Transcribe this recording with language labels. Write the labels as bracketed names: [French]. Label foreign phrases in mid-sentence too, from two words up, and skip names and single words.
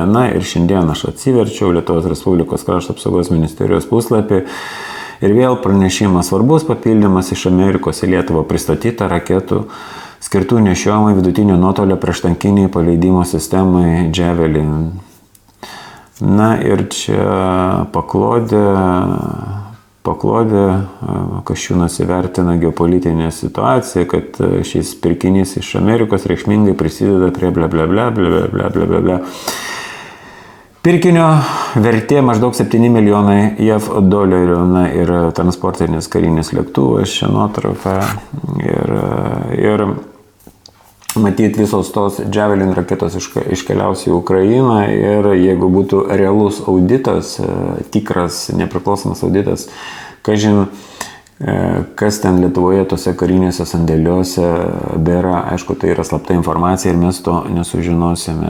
[Lithuanian] Na ir šiandien aš atsiverčiau Lietuvos Respublikos krašto apsaugos ministerijos puslapį ir vėl pranešimas, svarbus papildymas iš Amerikos į Lietuvą, pristatyta raketų skirtų nešiojimui vidutinio nuotolio prieštankiniai paleidimo sistemai Javelin. Na ir čia paklodė Kasčiūnas įvertina geopolitinę situaciją, kad šis pirkinys iš Amerikos reikšmingai prisideda prie bla bla bla bla bla bla bla bla. Pirkinio vertė maždaug 7 milijonai JAV dolerių, na ir transportinis karinis lėktuvas, čia nuotrauka ir matyt visos tos Javelin raketos iškeliaus į Ukrainą ir jeigu būtų realus auditas, tikras nepriklausomas auditas, kažin kas ten Lietuvoje tose karinėse sandėliuose bėra, aišku, tai yra slapta informacija ir mes to nesužinosime.